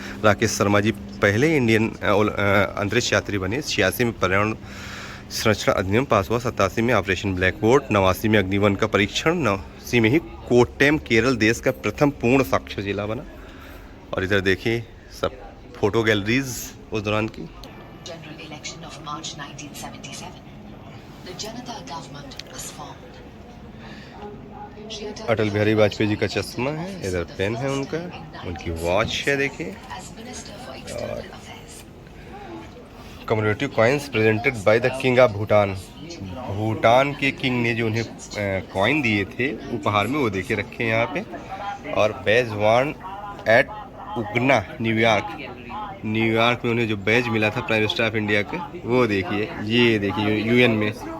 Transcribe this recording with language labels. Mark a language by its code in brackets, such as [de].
[hi] राकेश शर्मा जी पहले इंडियन अंतरिक्ष यात्री बने। 86 में पर्यावरण संरक्षण अधिनियम पास हुआ 87 में, ऑपरेशन ब्लैक बोर्ड 89 में, अग्निवन का परीक्षण 89 में ही, कोट्टयम केरल देश का प्रथम पूर्ण साक्षर जिला बना। और इधर देखिए सब फोटो गैलरीज उस दौरान की। [en] General election of March 1977. The Janata government was formed. [hi] Shri Atal Bihari Vajpayee ji का चश्मा है, इधर पेन है उनका, उनकी वॉच है देखिए। [en] as Minister for External Affairs. Community coins presented by the king of Bhutan. [hi] Bhutan के किंग ने जो उन्हें कॉइन दिए थे उपहार में, वो देखिए रखे हैं यहाँ पे। और बैज वन एट उगना न्यूयॉर्क में उन्हें जो बैज मिला था [en] prime minister of India [hi] के, वो देखिए, ये देखिए यूएन में।